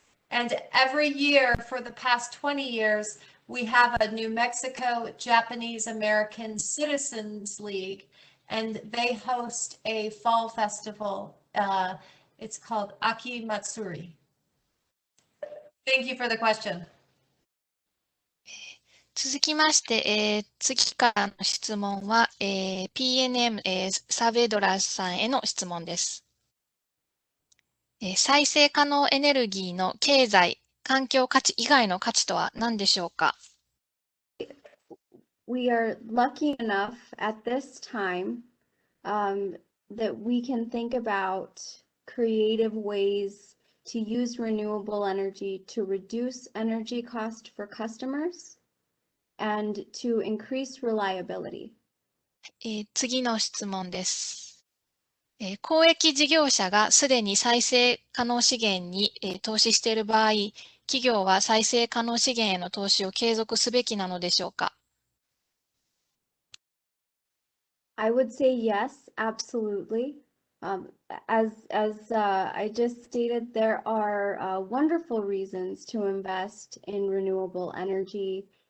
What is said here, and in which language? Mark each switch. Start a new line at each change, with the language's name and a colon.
English: And every year for the past 20 years, we have a New Mexico Japanese American Citizens League, and they host a fall festival. It's called Aki Matsuri. Thank you for the question.
Japanese: 続きまして、次からの質問は、PNM、サーベイドラーさんへの質問です。再生可能エネルギーの経済、環境価値以外の価値とは何でしょうか？
English: We are lucky enough at this time that we can think about creative ways to use renewable energy to reduce energy cost for customers and to increase reliability.
Japanese: 次の質問です。公益事業者がすでに再生可能資源に投資している場合、企業は再生可能資源への投資を継続すべきなのでしょうか？
English: I would say yes, absolutely. As I just stated, there are wonderful reasons to invest in renewable energy.